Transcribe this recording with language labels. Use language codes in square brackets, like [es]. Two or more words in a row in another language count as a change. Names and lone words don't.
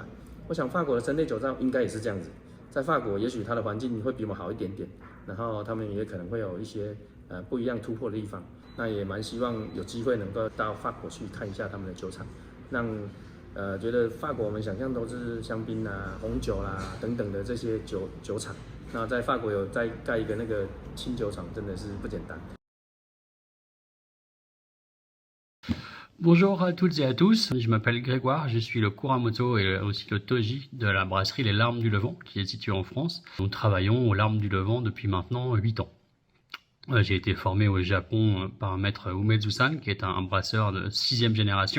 [zh] 我想法国的生类酒造应该也是这样子，在法国也许它的环境会比我们好一点点，然后他们也可能会有一些不一样突破的地方。那也蛮希望有机会能够到法国去看一下他们的酒厂，让觉得法国我们想象都是香槟啊、红酒啦等等的这些酒厂，那在法国有再盖一个那个清酒厂，真的是不简单。 [fr] Bonjour à toutes et à tous, je m'appelle Grégoire, je suis le Kuramoto et aussi le Toji de la brasserie Les Larmes du Levant qui est située en France. Nous travaillons aux Larmes du Levant depuis maintenant 8 ans. J'ai été formé au Japon par un maître Umezu-san qui est un brasseur de 6e génération.